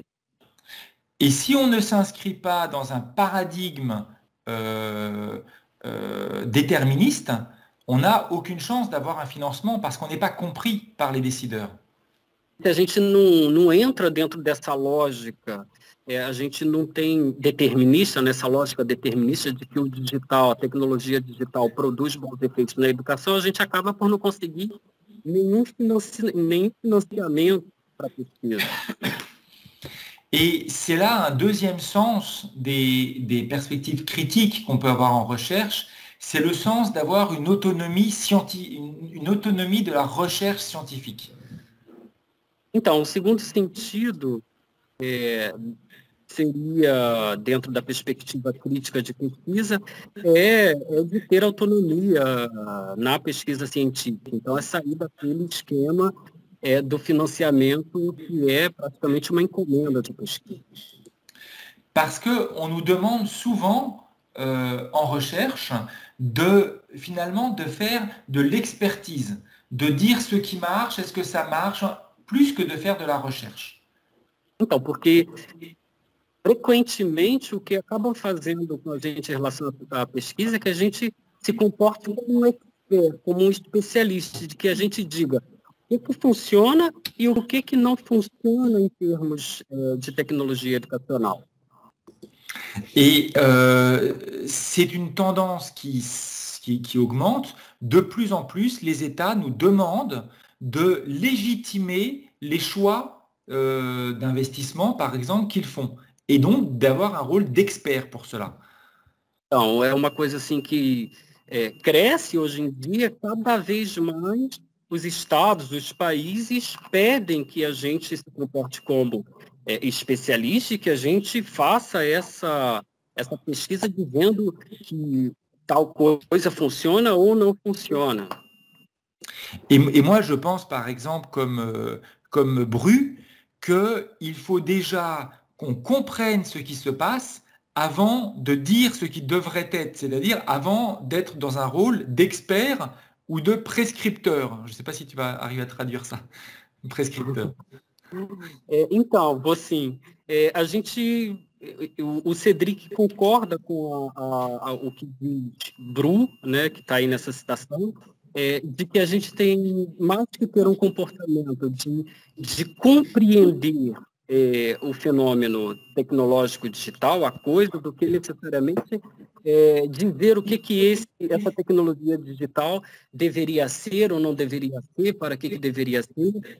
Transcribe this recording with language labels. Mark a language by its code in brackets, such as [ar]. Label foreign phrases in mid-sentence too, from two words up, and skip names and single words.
[fr] Et si on ne s'inscrit pas dans un paradigme déterministe, on n'a aucune chance d'avoir un financement parce qu'on n'est pas compris par les décideurs. [pt] Se a gente não entra dentro dessa lógica, a gente não tem determinista, nessa lógica determinista de que o digital, a tecnologia digital produz bons efeitos na educação, a gente acaba por não conseguir nenhum financiamento para pesquisa. [fr] Et c'est là un deuxième sens des perspectives critiques qu'on peut avoir en recherche, c'est le sens d'avoir une autonomie de la recherche scientifique. [pt] Então, o segundo sentido seria, dentro da perspectiva crítica de pesquisa, é de ter autonomia na pesquisa científica. Então, é sair daquele esquema do financiamento que é praticamente uma encomenda de pesquisa. [fr] Parce qu'on nous demande souvent, en recherche, finalement de faire de l'expertise, de dire ce qui marche, est-ce que ça marche, plus que de faire de la recherche. [pt] Então, porque frequentemente o que acabam fazendo com a gente em relação à pesquisa é que a gente se comporte como um expert, como um especialista, de que a gente diga o que funciona e o que não funciona em termos de tecnologia educacional. [fr] Et c'est une tendance qui augmente. De plus en plus, les États nous demandent de légitimer les choix d'investissement, par exemple, qu'ils font, et donc d'avoir un rôle d'expert pour cela. [pt] Então, é uma coisa assim que cresce hoje em dia, cada vez mais os estados, os países pedem que a gente se comporte como especialista e que a gente faça essa pesquisa dizendo que tal coisa funciona ou não funciona. [fr] Et moi, je pense, par exemple, comme Bru, qu'il faut déjà qu'on comprenne ce qui se passe avant de dire ce qui devrait être, c'est-à-dire avant d'être dans un rôle d'expert ou de prescripteur. Je ne sais pas si tu vas arriver à traduire ça, prescripteur. [pt] Então, assim, a gente, o Cédric concorda com o que diz Bru, né, que está aí nessa citação, de que a gente tem mais que ter um comportamento de compreender o fenômeno tecnológico digital, a coisa, do que necessariamente dizer o que essa tecnologia digital deveria ser ou não deveria ser, para que deveria ser.